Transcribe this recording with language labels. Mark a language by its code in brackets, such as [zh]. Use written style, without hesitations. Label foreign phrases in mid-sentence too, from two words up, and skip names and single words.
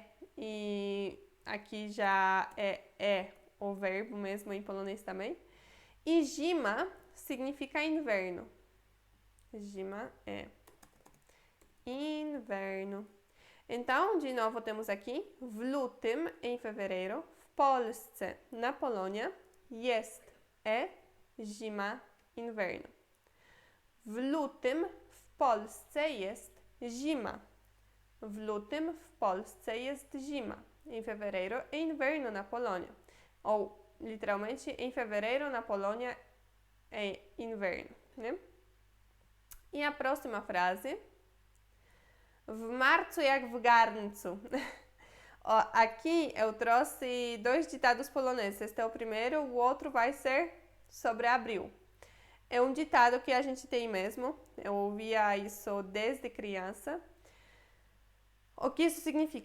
[pt] E aqui já é o verbo mesmo em polonês também. E zima significa inverno. Zima é inverno. Então, de novo, temos aqui [pl] w lutym, [pt] em fevereiro, [pl] w Polsce, [pt] na Polônia, jest é zima, inverno. [pl] W lutym w Polsce jest zima. W lutym w Polsce jest zima. [pt] Em fevereiro é inverno na Polônia. Ou, literalmente, em fevereiro na Polônia é inverno, né? E a próxima frase. [pl] W marcu jak w garncu. [pt] Ó, aqui eu trouxe 2 ditados poloneses. Este é o primeiro, o outro vai ser sobre abril. É um ditado que a gente tem mesmo. Eu ouvia isso desde criança. O que isso significa?